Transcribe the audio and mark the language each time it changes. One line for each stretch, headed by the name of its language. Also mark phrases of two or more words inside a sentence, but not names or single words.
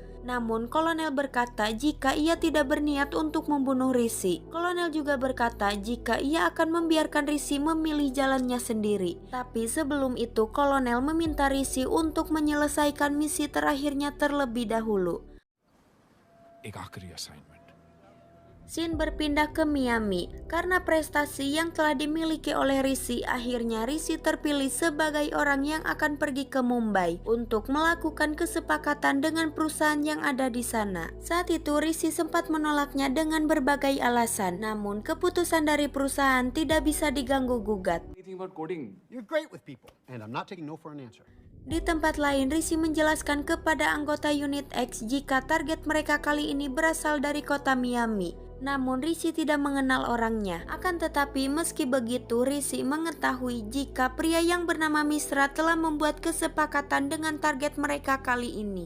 Indonesian: Namun kolonel berkata jika ia tidak berniat untuk membunuh Rishi. Kolonel juga berkata jika ia akan membiarkan Rishi memilih jalannya sendiri. Tapi sebelum itu kolonel meminta Rishi untuk menyelesaikan misi terakhirnya terlebih dahulu.
Hindi: एक आखिरी assignment.
Indonesian: Scene berpindah ke Miami. Karena prestasi yang telah dimiliki oleh Rishi, akhirnya Rishi terpilih sebagai orang yang akan pergi ke Mumbai untuk melakukan kesepakatan dengan perusahaan yang ada di sana. Saat itu Rishi sempat menolaknya dengan berbagai alasan, namun keputusan dari perusahaan tidak bisa diganggu gugat.
English: Anything about coding? You're great with people, and I'm not taking no for an answer.
Indonesian: Di tempat lain, Rishi menjelaskan kepada anggota unit X jika target mereka kali ini berasal dari kota Miami. Namun Rishi tidak mengenal orangnya. Akan tetapi meski begitu, Rishi mengetahui jika pria yang bernama Mishra telah membuat kesepakatan dengan target mereka kali ini.